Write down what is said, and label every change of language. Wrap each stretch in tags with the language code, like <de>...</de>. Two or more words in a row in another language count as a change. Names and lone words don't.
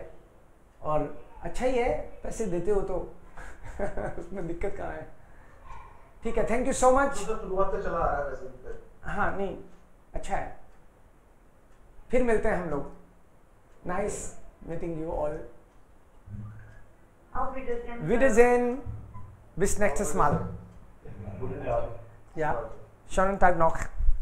<hi>और अच्छा ही है, पैसे देते हो तो उसमें दिक्कत कहाँ है। ठीक है,</hi> <en>thank you so much.</en> <hi>शुरुआत से चला आ रहा है वैसे। हाँ नहीं, अच्छा है, फिर मिलते हैं हम लोग।</hi> <en>Nice meeting you all. Wiedersehen.</en> <de>Bis nächstes Mal. Ja, schönen Tag noch.</de>